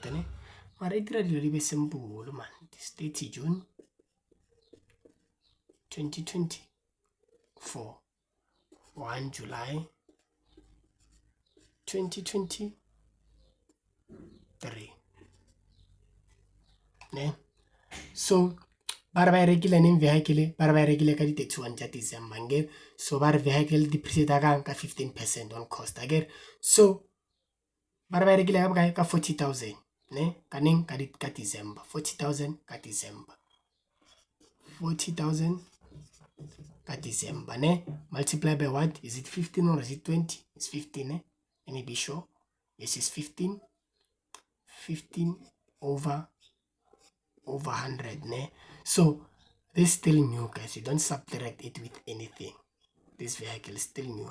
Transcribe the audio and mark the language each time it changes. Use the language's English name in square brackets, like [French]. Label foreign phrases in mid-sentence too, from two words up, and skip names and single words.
[English] Ne? Very simple, man. This 30 June 2024. 1 July 2023. [Southern Sotho] Ne? So bara ba rekile neng vehicle, bara ba rekile ka di 31 tsa December again. So bara vehicle depreciate ka 15% on cost again. So bara ba rekile ka bokae? Ka 40,000, ne? Ka neng? Ka December. 40,000 ka December. 40,000 ka December, ne? [English] Multiply by what? Is it 15 or is it 20? It's 15, ne? Let me be sure. Yes, it's 15. 15 over 100, ne? So this is still new, guys. You don't subtract it with anything. This vehicle is still new.